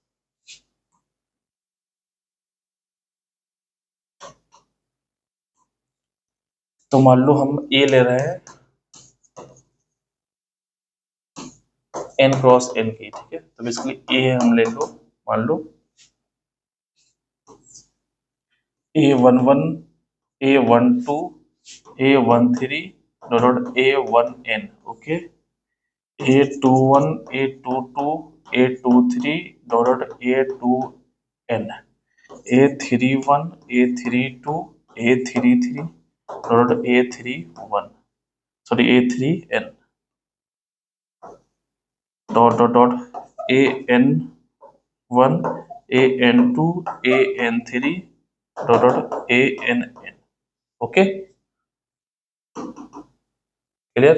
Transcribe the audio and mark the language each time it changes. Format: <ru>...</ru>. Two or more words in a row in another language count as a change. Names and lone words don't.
<hi>तो मान लो हम ए ले रहे हैं n क्रॉस n की, ठीक है। तो बेसिकली ए हम ले लो, मान लो A11 A12 A13 डॉट A1n, ओके।</hi> <en>A21 A22 A23 dot A2n A31 A32 A33 dot A31, sorry A3n dot dot dot AN1 AN2 AN3 dot dot ANN, okay clear.</en>